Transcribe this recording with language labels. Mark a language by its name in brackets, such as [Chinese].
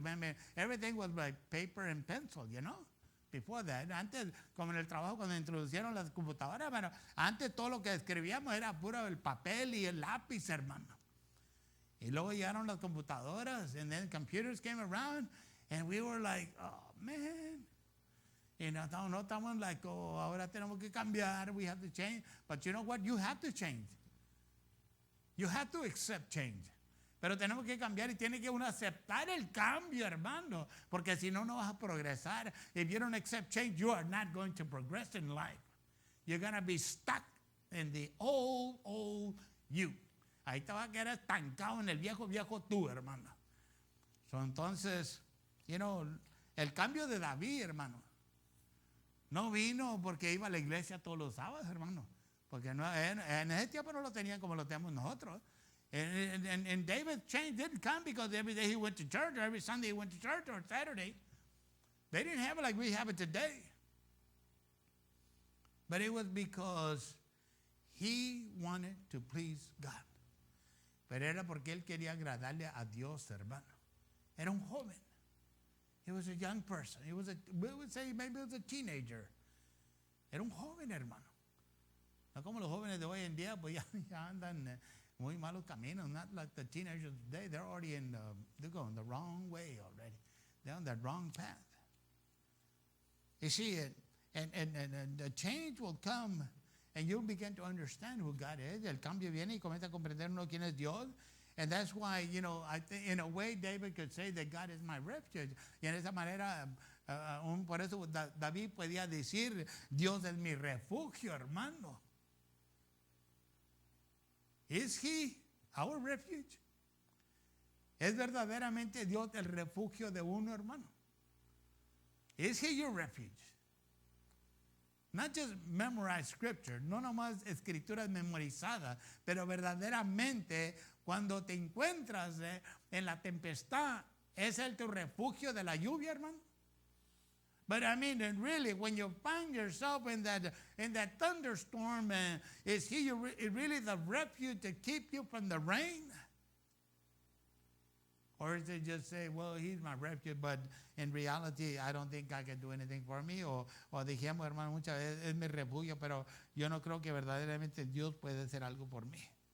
[English] Man, everything was like paper and pencil, you know. [Spanish] Before that, antes, como en el trabajo, cuando introducieron las computadoras, bueno, antes todo lo que escribíamos era puro el papel y el lápiz, hermano. Y luego llegaron las computadoras, [English] and then computers came around, and we were like, oh, man. [Spanish] Y no estamos [English] like, oh, [Spanish] ahora tenemos que cambiar, [English] we have to change. But you know what? You have to change. You have to accept change. [Spanish] Pero tenemos que cambiar y tiene que uno aceptar el cambio, hermano. Porque si no, no vas a progresar. [English] If you don't accept change, you are not going to progress in life. You're going to be stuck in the old you. [Spanish] Ahí te vas a quedar estancado en el viejo tú, hermano. So, entonces, [English] you know, [Spanish] el cambio de David, hermano, no vino porque iba a la iglesia todos los sábados, hermano. Porque no, en ese tiempo no lo tenían como lo tenemos nosotros. [English] And David's change didn't come because every day he went to church, or every Sunday he went to church, or Saturday. They didn't have it like we have it today. But it was because he wanted to please God. [Spanish] Pero era porque él quería agradarle a Dios, hermano. Era un joven. [English] He was a young person. We would say maybe he was a teenager. [Spanish] Era un joven, hermano. No como los jóvenes de hoy en día, pues ya andan muy malos caminos. [English] Not like the teenagers today. They're already they're going the wrong way already. They're on that wrong path. You see it, and the change will come, and you'll begin to understand who God is. [Spanish] El cambio viene y comienza a comprender uno quién es Dios. [English] And that's why, you know, I think in a way David could say that God is my refuge. [Spanish] Y en esa manera, por eso David podía decir, Dios es mi refugio, hermano. [English] Is He our refuge? [Spanish] ¿Es verdaderamente Dios el refugio de uno, hermano? [English] Is He your refuge? Not just memorize scripture, [Spanish] no nomás escrituras memorizadas, pero verdaderamente cuando te encuentras en la tempestad, ¿es Él tu refugio de la lluvia, hermano? [English] But I mean, and really, when you find yourself in that thunderstorm, is He really the refuge to keep you from the rain? Or is it just say, well, he's my refuge, but in reality, I don't think God can do anything for me? [Spanish] O dijimos, hermano, muchas veces es mi refugio, pero yo no creo que verdaderamente Dios puede hacer algo por mí.